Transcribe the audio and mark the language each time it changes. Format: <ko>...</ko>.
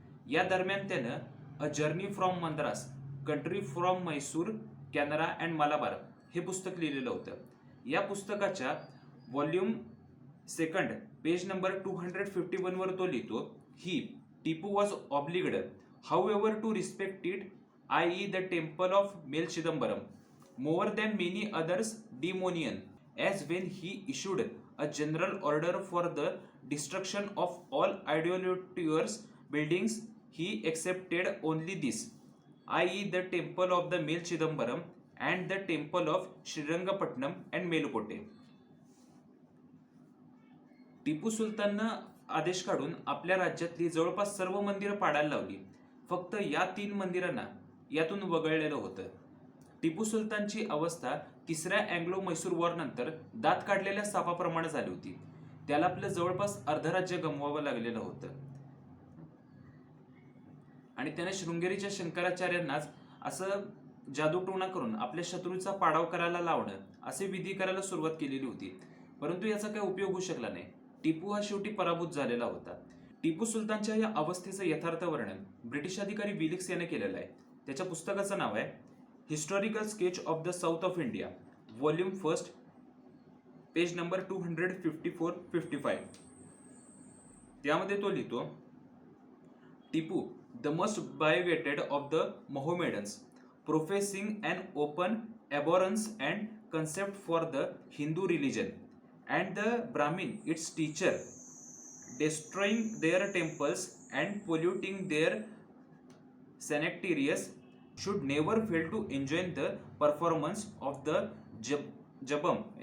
<mr>या दरम्यान त्यानं a journey from Madras, country from Mysore, Canara and Malabar हे पुस्तक लिहिलेलं होतं. या पुस्तकाच्या व्हॉल्यूम 2 पेज नंबर 251 वर तो लिहितो,</mr> <en>He Tipu was obliged however to respect it, i.e. the temple of Mel Chidambaram, more than many others demonian, as when he issued a general order for the destruction of all idolatrous buildings, he accepted only this, i.e. the temple of the Mel Chidambaram and the temple of Srirangapatnam and Melukote.</en> <mr>Tipu सुलताननं आदेश काढून आपल्या राज्यातली जवळपास सर्व मंदिरं पाडायला लावली. फक्त या 3 मंदिरांना यातून वगळलेलं होतं. टिपू सुलतानची अवस्था तिसऱ्या अँग्लो मैसूर वॉर नंतर दात काढलेल्या सापाप्रमाणे झाली होती. त्याला आपलं जवळपास अर्ध राज्य गमवावं लागलेलं होतं आणि त्याने शृंगेरीच्या शंकराचार्यांनाच असं जादूटोणा करून आपल्या शत्रूचा पाडाव करायला लावणं असे विधी करायला सुरुवात केलेली होती. परंतु याचा काही उपयोग होऊ शकला नाही. टिपू हा शेवटी पराभूत झालेला होता. टिपू सुलतानच्या या अवस्थेचं यथार्थ वर्णन ब्रिटिश अधिकारी विलिक्स याने केलेलं आहे. त्याच्या पुस्तकाचं नाव आहे historical sketch of the south of India, volume first, page number 254-55. त्यामध्ये तो लिहितो,</mr> <en>Tipu, the most bigoted of the Mohammedans, professing an open abhorrence and concept for the Hindu religion, and the Brahmin, its teacher, destroying their temples and polluting their sanctuaries, should never fail to enjoin the performance of the japam.</en>